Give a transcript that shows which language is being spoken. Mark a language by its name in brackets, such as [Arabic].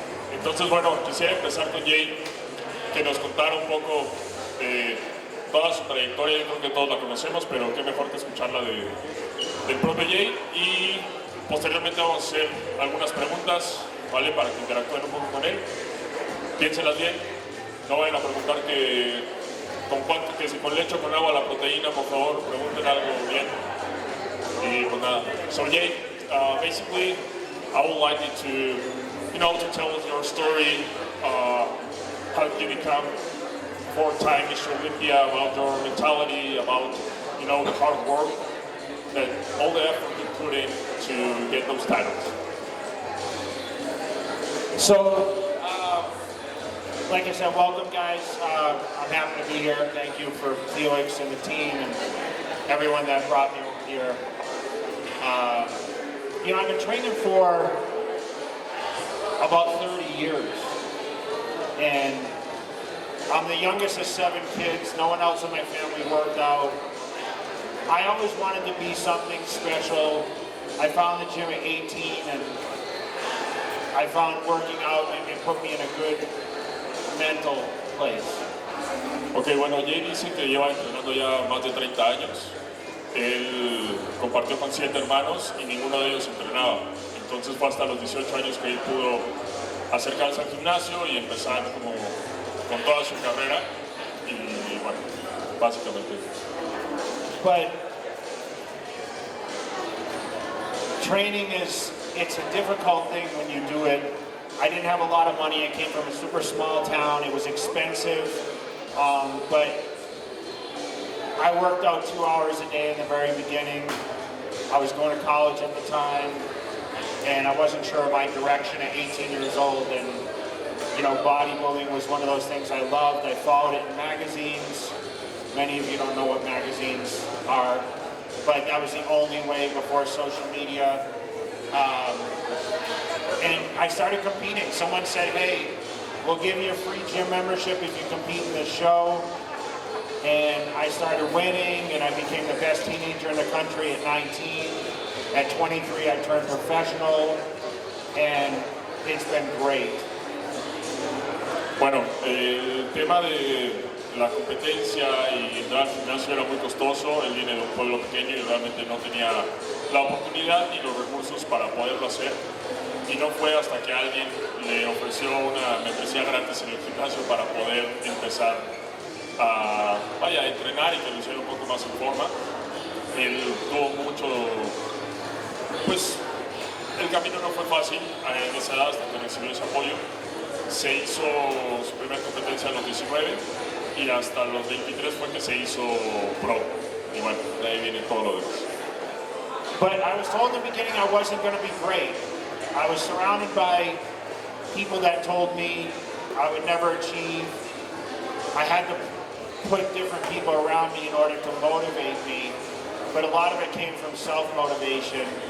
[Spanish] Entonces, bueno, quisiera empezar con Jay, que nos contara un poco de toda su trayectoria. Yo creo que todos la conocemos, pero qué mejor que escucharla del propio Jay. Y posteriormente vamos a hacer algunas preguntas, ¿vale? Para que interactúen un poco con él. Piénsenlas bien. No vayan a preguntar que si con leche o con agua la proteína, por favor, pregunten algo bien. Y pues nada. [English] So Jay, basically, I would like you to tell us your story. How did you become 4-time Mr. Olympia, about your mentality, about the hard work, that all the effort you put in to get those titles. So, like I said, welcome guys. I'm happy to be here. Thank you for Felix and the team and everyone that brought me over here. I've been training for about 30 years. And I'm the youngest of 7 kids. No one else in my family worked out. I always wanted to be something special. I found the gym at 18, and I found working out and it put me in a good mental place. [Spanish] Ok, bueno, Jay dice que lleva entrenando ya más de 30 años. Él compartió con 7 hermanos y ninguno de ellos entrenaba. Entonces fue hasta los 18 años que él pudo acercarse al gimnasio y empezar con toda su carrera. Y bueno, básicamente. [English] But training it's a difficult thing when you do it. I didn't have a lot of money. I came from a super small town. It was expensive, but I worked out 2 hours a day in the very beginning. I was going to college at the time, and I wasn't sure of my direction at 18 years old. And bodybuilding was one of those things I loved. I followed it in magazines. Many of you don't know what magazines are, but that was the only way before social media. And I started competing. Someone said, hey, we'll give you a free gym membership if you compete in this show. And I started winning, and I became the best teenager in the country at 19. At 23, I turned professional, and it's been great. [Spanish] Bueno, el tema de la competencia y entrar al gimnasio era muy costoso. Él viene de un pueblo pequeño y realmente no tenía la oportunidad ni los recursos para poderlo hacer. Y no fue hasta que alguien le ofreció una membresía gratis en el gimnasio para poder empezar a entrenar y que lo hiciera un poco más en forma. Él tuvo mucho, pues el camino no fue fácil en esa edad hasta que recibió ese apoyo. Se hizo su primera competencia a los 19 y hasta los 23 fue que se hizo pro. Y bueno, de ahí viene todo lo demás. [English] But I was told in the beginning I wasn't going to be great. I was surrounded by people that told me I would never achieve. I had to put different people around me in order to motivate me, but a lot of it came from self-motivation.